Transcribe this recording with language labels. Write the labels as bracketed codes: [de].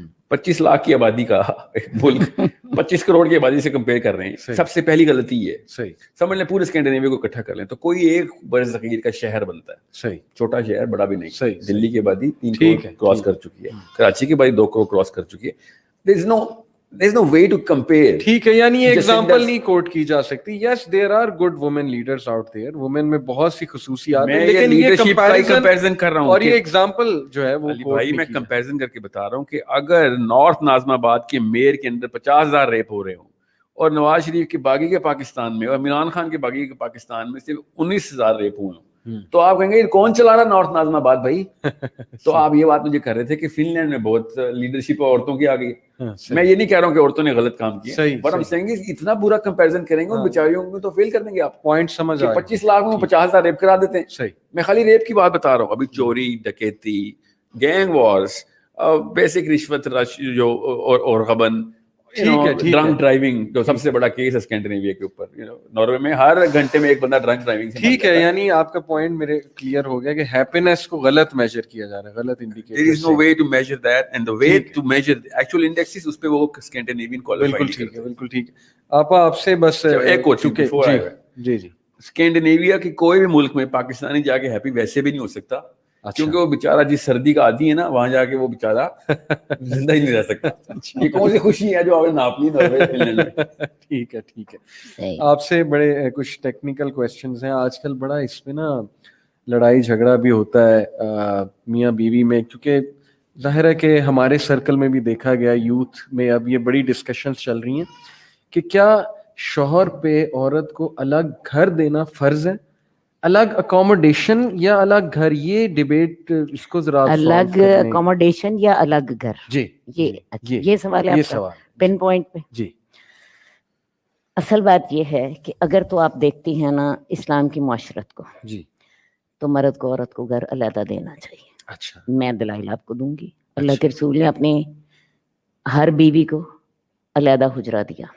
[ur] 25 لاکھ کی آبادی کا ایک ملک 25 کروڑ کی آبادی سے کمپیئر کر رہے ہیں. سب سے پہلی غلطی یہ ہے. سمجھ لیں پورے اسکینڈینیویا کو اکٹھا کر لیں تو کوئی ایک برصغیر کا شہر بنتا ہے. چھوٹا شہر, بڑا بھی نہیں. دلی کی آبادی 3 کروڑ کراس کر چکی ہے, کراچی کی آبادی 2 کروڑ کراس کر چکی ہے. [en] There is no way to compare. [ur] ٹھیک ہے, یعنی یہ ایگزامپل نہیں کوٹ کی جا سکتی. [en] Yes, there are good women leaders out there. [ur] Women میں بہت سی خصوصیات ہیں, لیکن یہ کمپیریزن کر رہا ہوں اور یہ ایگزامپل جو ہے وہ بھائی میں کمپیریزن کر کے بتا رہا ہوں کہ اگر نارتھ ناظم آباد کے میئر کے اندر 50,000 ریپ ہو رہے ہوں اور نواز شریف کے باغی کے پاکستان میں اور عمران خان کے باغی کے پاکستان میں صرف 19,000 ریپ ہوئے ہوں, تو آپ کہیں گے کون چلا رہا نارتھ ناظم آباد بھائی. تو آپ یہ بات مجھے کر رہے تھے کہ فن لینڈ میں بہت لیڈرشپ عورتوں کی آ گئی. میں یہ نہیں کہہ رہا ہوں کہ عورتوں نے غلط کام کیا, بٹ ہم کہیں گے اتنا برا کمپیریزن کریں گے ان بیچاریوں کو تو فیل کر دیں گے آپ. پوائنٹ سمجھ آیا. 25 لاکھ میں 50,000 ریپ کرا دیتے ہیں. میں خالی ریپ کی بات بتا رہا ہوں. ابھی چوری, ڈکیتی, گینگ وارز, بیسک رشوت جو اور غبن, ڈرنک ڈرائیونگ جو سب سے بڑا کیس ہے اسکینڈینیویا کے اوپر. ناروے میں ہر گھنٹے میں ایک بندہ ڈرنک ڈرائیونگ سے. ٹھیک ہے, یعنی آپ کا پوائنٹ میرے کلیئر ہو گیا کہ ہیپینس کو غلط میجر کیا جا رہا ہے, غلط indicator. [en] There is no way to measure that, and the way to measure the actual indexes [ur] اس پہ وہ اسکینڈینیوین [en] qualified. [ur] بالکل ٹھیک ہے, بالکل ٹھیک ہے. آپ سے بس ایک کوچنگ جی جی, اسکینڈینیویا کی کوئی بھی ملک میں پاکستانی جا کے ہیپی ویسے بھی نہیں ہو سکتا, کیونکہ وہ بیچارہ جس سردی کا عادی ہے نا, وہاں جا کے وہ بیچارہ زندہ ہی نہیں رہ سکتا. یہ کون سی خوشی ہے جو آپ نے ناپ لی ناروے میں. ٹھیک ہے, ٹھیک ہے. آپ سے بڑے کچھ ٹیکنیکل کویسچنز ہیں. آج کل بڑا اس میں نا لڑائی جھگڑا بھی ہوتا ہے میاں بیوی میں, کیونکہ ظاہر ہے کہ ہمارے سرکل میں بھی دیکھا گیا, یوتھ میں اب یہ بڑی ڈسکشنز چل رہی ہیں کہ کیا شوہر پہ عورت کو الگ گھر دینا فرض ہے, الگ اکوموڈیشن یا الگ گھر. یہ ڈیبیٹ اس کو ذرا الگ اکوموڈیشن یا الگ گھر. جی, یہ سوال ہے یہ سوال پن پوائنٹ پہ. جی, اصل بات یہ ہے کہ اگر تو آپ دیکھتی ہیں نا اسلام کی معاشرت کو, جی, تو مرد کو عورت کو گھر علیحدہ دینا چاہیے. اچھا, میں دلائل آپ کو دوں گی. اللہ کے رسول نے اپنی ہر بیوی کو علیحدہ حجرہ دیا.